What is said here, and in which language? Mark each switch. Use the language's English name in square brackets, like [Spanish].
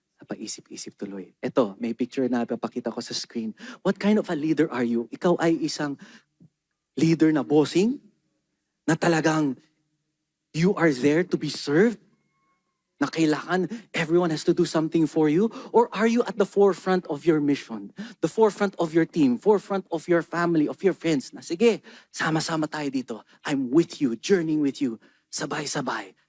[Filipino] Nakakapaisip-isip tuloy. Eto, may picture na papakita ko sa screen. [English] What kind of a leader are you? [Filipino] Ikaw ay isang leader na bossing? Na talagang [English] you are there to be served? [Filipino] Na kailangan [English] everyone has to do something for you? Or are you at the forefront of your mission? The forefront of your team? Forefront of your family, of your friends? [Filipino] Na sige, sama-sama tayo dito. [English] I'm with you, journeying with you. [Filipino] Sabay-sabay.